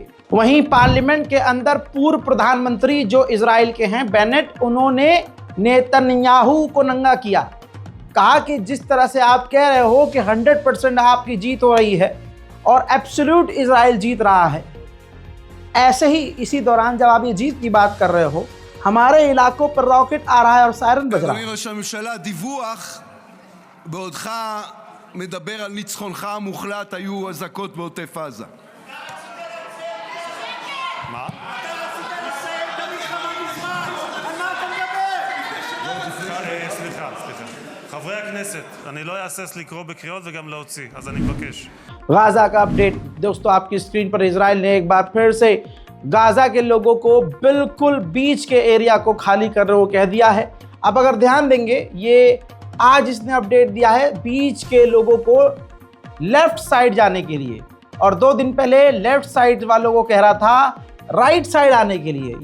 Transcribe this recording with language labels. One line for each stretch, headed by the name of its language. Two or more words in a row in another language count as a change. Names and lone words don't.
Hindi: वहीं पार्लियामेंट के अंदर पूर्व प्रधानमंत्री जो इजराइल के हैं बेनेट, उन्होंने नेतन्याहू को नंगा किया। कहा कि जिस तरह से आप कह रहे हो कि 100% आपकी जीत हो रही है और एब्सोल्यूट इजराइल जीत रहा है, ऐसे ही इसी दौरान जब आप ये जीत की बात कर रहे हो, हमारे इलाकों पर रॉकेट आ रहा है और सायरन बज रहा है।
Hebrew: בעודך מדבר על ניצחונך המוחלט היו אזעקות בעוטף עזה. מה? אתה רצית לסיים את המלחמה מזמן, על מה אתה מדבר? סליחה. חברי הכנסת, אני לא אהסס לקרוא בקריאות וגם להוציא, אז אני מבקש.
Hindi: गाजा का अपडेट दोस्तों आपकी स्क्रीन पर। इजराइल ने एक बार फिर से गाजा के लोगों को बिल्कुल बीच के एरिया को खाली करने को कह दिया है। अब अगर ध्यान देंगे, ये आज इसने अपडेट दिया है बीच के लोगों को
English: left side
Hindi: जाने के लिए, और 2 दिन पहले
English: left side
Hindi: वालों को कह रहा था
English: right side
Hindi: आने के लिए।